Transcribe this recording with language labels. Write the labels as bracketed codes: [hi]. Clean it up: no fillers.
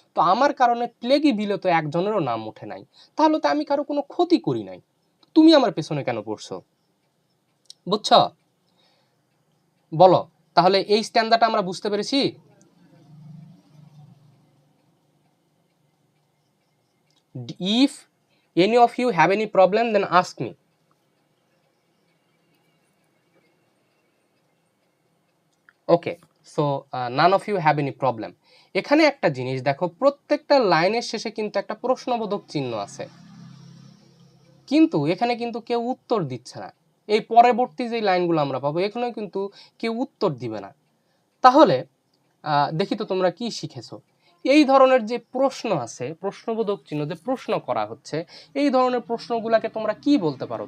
[bn] তো আমার কারণে প্লেগি বিলে তো একজনেরও নাম ওঠে নাই, তাহলে তো আমি কারো কোনো ক্ষতি করি নাই, তুমি আমার পেছনে কেন পড়ছো? বুঝছ? বলো, তাহলে এই স্ট্যান্ডার্ডটা আমরা বুঝতে পেরেছি? [en] If any of you have any problem, then ask me. Okay, so none of you have any problem. [bn] এখানে একটা জিনিস দেখো, প্রত্যেকটা লাইনের শেষে কিন্তু একটা প্রশ্নবোধক চিহ্ন আছে, কিন্তু এখানে কিন্তু কেউ উত্তর দিচ্ছে না। এই পরবর্তী যে লাইনগুলো আমরা পাবো, এখানে কিন্তু কেউ উত্তর দিবে না। তাহলে দেখি তো তোমরা কি শিখেছো। এই ধরনের যে প্রশ্ন আছে, প্রশ্নবোধক চিহ্ন যে প্রশ্ন করা হচ্ছে, এই ধরনের প্রশ্নগুলোকে তোমরা কি বলতে পারো?